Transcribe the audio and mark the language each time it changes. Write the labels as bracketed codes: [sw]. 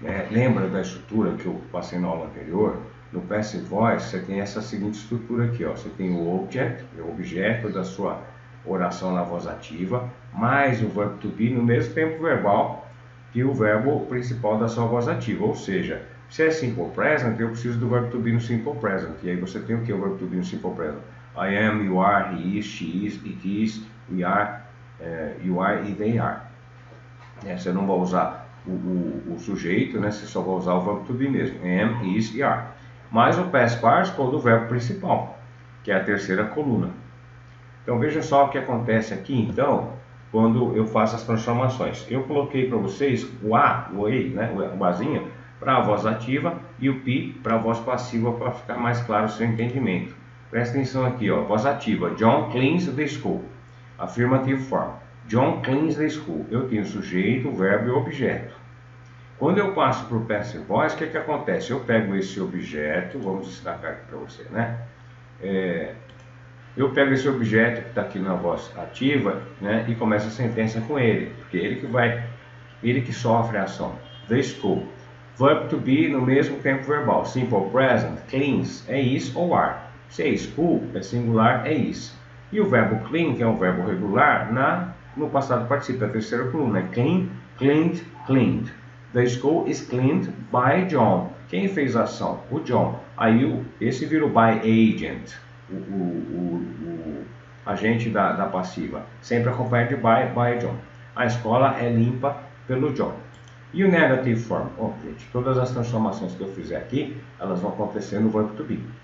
[pt] Lembra da estrutura que eu passei na aula anterior? No Passive Voice você tem essa seguinte estrutura aqui, ó. Você tem o object, o objeto da sua oração na voz ativa, mais o verbo to be no mesmo tempo verbal que o verbo principal da sua voz ativa, ou seja, se é Simple Present, eu preciso do verbo to be no Simple Present, e aí você tem o que? O verbo to be no Simple Present. [en] I am, you are, he is, she is, it is, we are, you are e they are. [pt] Você não vai usar o sujeito, né? Você só vai usar o verbo to be mesmo, am, is e are. Mais o past participle do verbo principal, que é a terceira coluna. Então veja só o que acontece aqui, então, quando eu faço as transformações. Eu coloquei para vocês o A, o E, né, o Azinho, para a voz ativa e o P para a voz passiva, para ficar mais claro o seu entendimento. Presta atenção aqui, ó, voz ativa, [en] John cleans the school. Affirmative form, John cleans the school. [pt] Eu tenho sujeito, verbo e objeto. Quando eu passo para o passive voice, o que acontece? Eu pego esse objeto, vamos destacar aqui para você, né? Eu pego esse objeto que está aqui na voz ativa, né, e começo a sentença com ele, porque ele que sofre a ação. The school. Verb to be no mesmo tempo verbal. Simple present, cleans, é is ou are. Se é school, é singular, é is. E o verbo clean, que é um verbo regular, no passado participa, a terceira coluna, é clean, cleaned, cleaned. [en] The school is cleaned by John. [pt] Quem fez a ação? O John. Aí esse vira o by agent. O agente da passiva, sempre acompanhado de by John. A escola é limpa pelo John. E o negative form? Gente, todas as transformações que eu fizer aqui, elas vão acontecer no verbo to be.